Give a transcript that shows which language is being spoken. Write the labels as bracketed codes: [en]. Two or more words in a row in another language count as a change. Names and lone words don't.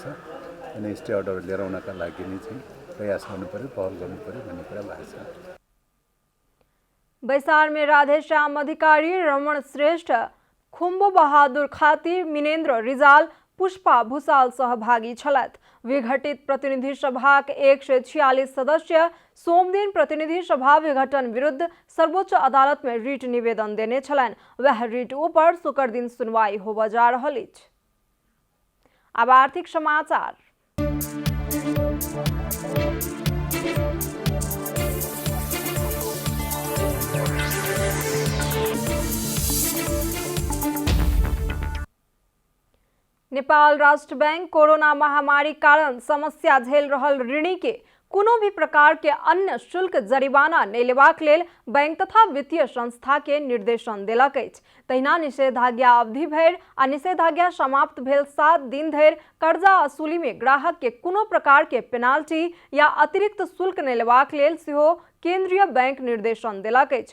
[ne] अनि [en] stay order [ne] लिएर आउनका लागि नै चाहिँ प्रयास गर्नुपर्यो, पहल गर्नुपर्यो भन्ने कुरा भएको छ। [mai] बैसार में राधेश्याम अधिकारी, रमण श्रेष्ठ, खुम्बो बहादुर खातिर, मिनेन्द्र रिजाल, पुष्पा भूषाल सहभागी छलथि। विघटित प्रतिनिधि सभाक 146 सदस्य सोमदिन प्रतिनिधि सभा विघटन विरुद्ध सर्वोच्च अदालत में रिट निवेदन देने छलनि। वह रिट ऊपर शुक्र दिन सुनवाई होबय जा रहल अछि। अब आर्थिक समाचार। नेपाल राष्ट्र बैंक कोरोना महामारी कारण समस्या झेल रहल ऋणी के कोनो भी प्रकार के अन्य शुल्क जरिमाना नहीं लेबाक लेल बैंक तथा वित्तीय संस्था के निर्देशन देलक अछि। तहिना निषेधाज्ञा अवधि भरि आ निषेधाज्ञा समाप्त भेल 7 दिन धरि कर्जा असूली में ग्राहक के कोनो प्रकार के पेनाल्टी या अतिरिक्त शुल्क नहीं लेबाक लेल सेहो केंद्रीय बैंक निर्देशन देलक अछि।